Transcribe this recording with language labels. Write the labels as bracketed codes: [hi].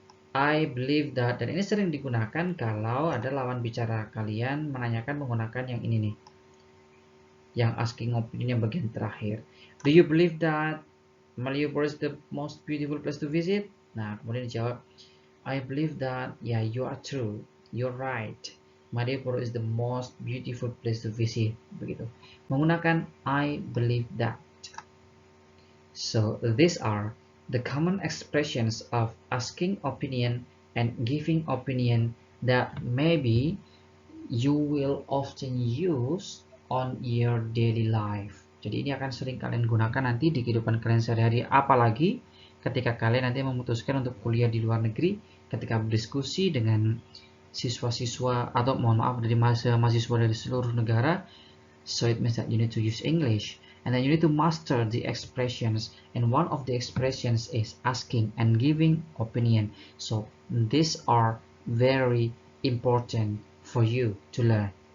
[en] I believe that, [id] dan ini sering digunakan kalau ada lawan bicara kalian menanyakan menggunakan yang ini nih, yang asking opinion yang bagian terakhir. [en] Do you believe that Malioboro is the most beautiful place to visit? [id] Nah, kemudian dijawab, [en] I believe that, yeah, you are true, you're right. Malioboro is the most beautiful place to visit. Begitu. Menggunakan I believe that. So, these are the common expressions of asking opinion and giving opinion that maybe you will often use on your daily life. [id] Jadi ini akan sering kalian gunakan nanti di kehidupan kalian sehari-hari, apalagi ketika kalian nanti memutuskan untuk kuliah di luar negeri, ketika berdiskusi dengan siswa-siswa atau mohon maaf dari mahasiswa dari seluruh negara. [en] So it means that you need to use English. And then you need to master the expressions, and one of the expressions is asking and giving opinion. So these are very important for you to learn.